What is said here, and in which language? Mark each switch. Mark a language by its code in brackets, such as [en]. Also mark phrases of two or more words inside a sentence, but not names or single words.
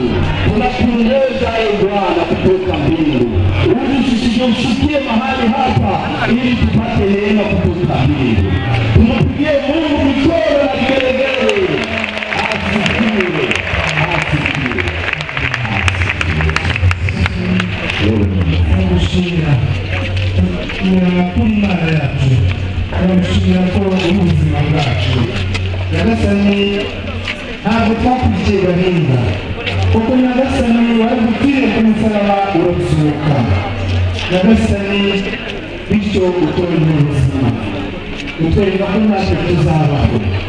[sw] Tunakuongoza Bwana kutoka mbingu, ili tusijishukie mahali hapa, ili tupate neema kutoka mbingu. Tumpigie Mungu mikono na vigelegele. Asifiwe, asifiwe, [rw] Tunakushukuru Imana yacu, tunakushukuru ko ubuzima bwacu Nyagasani ntabwo twakurikiye gahinda, kuko Nyagasani wari gupfira ku musaraba urazuka. Nyagasani bityo utwongera ubuzima, utwereka ko natwe tuzabaho.